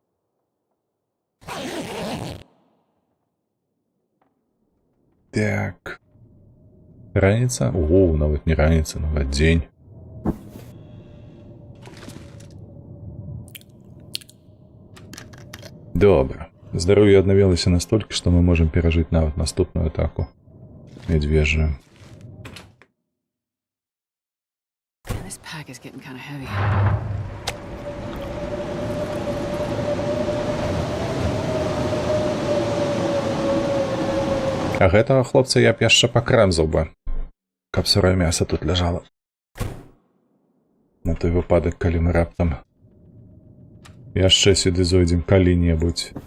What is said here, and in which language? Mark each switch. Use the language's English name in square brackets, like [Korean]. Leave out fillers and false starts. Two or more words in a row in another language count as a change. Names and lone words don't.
[Belarusian] Так. Раніца? Ого, нават не раніца, нават дзень. Добра. Здароўе аднавілася настолькі, што мы можам перажыць нават наступную атаку медвежью. [English] This pack is getting kind of heavy. [Belarusian] А гэтага хлопца я б яшчэ пакрэмзаў бы, каб сырое мяса тут ляжала. На той выпадак, калі мы раптам яшчэ сюды зойдзем калі-небудзь.